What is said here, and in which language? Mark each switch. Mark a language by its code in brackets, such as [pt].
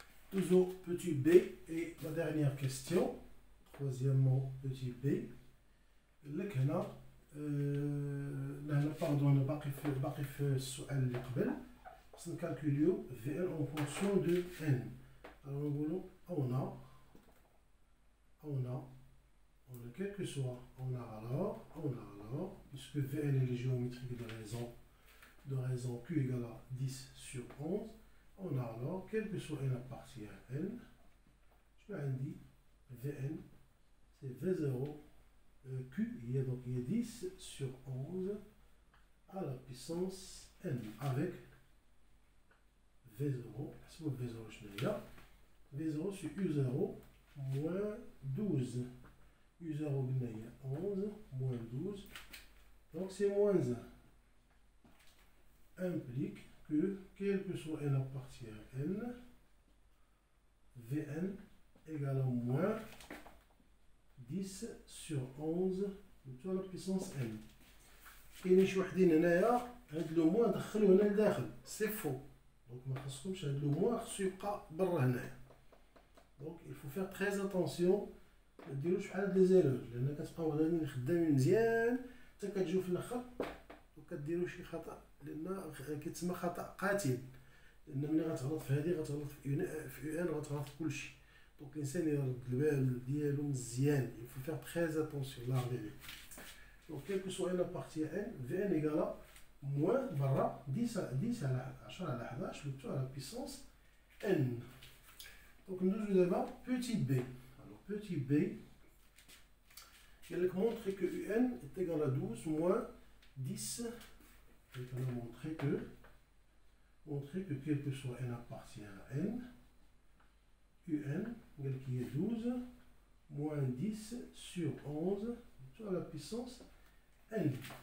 [fr] Toujours petit b et la dernière question. Troisièmement petit b. [ar] لك هنا باردون باقي في السؤال اللي قبل خصنا نكالكوليو في ان اون فونكسيون دو ان. [fr] نقولو on a quel que soit on a alors puisque puisque Vn est géométrique de raison Q égale à 10 sur 11, on a alors, quel que soit n appartient à n, je vais dire Vn, c'est V0, Q, il y a donc 10 sur 11 à la puissance n, avec V0, c'est pour V0, je n'ai V0 sur U0 moins 12. U0 11 moins 12. Donc c'est moins 1. Implique que, quel que soit n appartient à n, Vn égale à moins 10 sur 11 tout à la puissance n. [ar] كاينين شي وحدين هنايا هاد لو موان دخلوه هنا لداخل سي فو دونك ما خصكمش هاد لو موان خصو يبقى برا هنايا دونك [fr] il faut faire très attention [ar] ما ديروش بحال هاد لي زيرور لان كتبقاو غاديين خدامين مزيان حتى كتجيو في الاخر وكديروا شي خطا لان كيتسمى خطا قاتل لان ملي غتغلط في هادي غتغلط في ان غتغلط في كلشي دونك الانسان يرد البال ديالو مزيان [fr] il faut faire très attention là donc quel que soit n appartient à n Vn égale à moins barra 10 à 10 [ar] على 10 على 11 [fr] le tout à la puissance n. Donc nous avons petit b. Alors petit b, il montre que un est égal à 12 moins 10. Il va montrer que quel que soit n appartient à n, un qui est 12 moins 10 sur 11 tout à la puissance n.